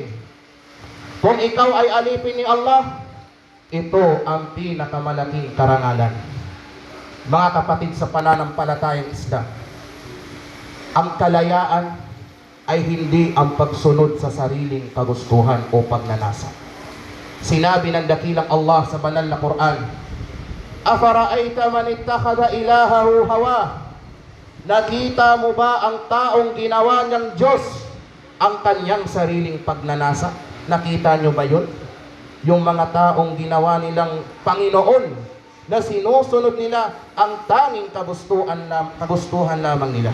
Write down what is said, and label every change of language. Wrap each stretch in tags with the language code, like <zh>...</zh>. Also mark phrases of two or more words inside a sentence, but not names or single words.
<tl>Kung ikaw ay alipin ni Allah, ito ang pinakamalaking karangalan. Mga kapatid sa pananampalatayang Islam, ang kalayaan ay hindi ang pagsunod sa sariling kagustuhan o pagnanasa. Sinabi ng dakilang Allah sa banal na Quran,</tl> <ar>"أفرأيت من اتخذ إلهه هواه?"</ar> <tl>Nakita mo ba ang taong ginawa niyang Diyos ang kanyang sariling pagnanasa? Nakita niyo ba yun? Yung mga taong ginawa nilang Panginoon na sinusunod nila ang tanging kagustuhan lamang nila.</tl>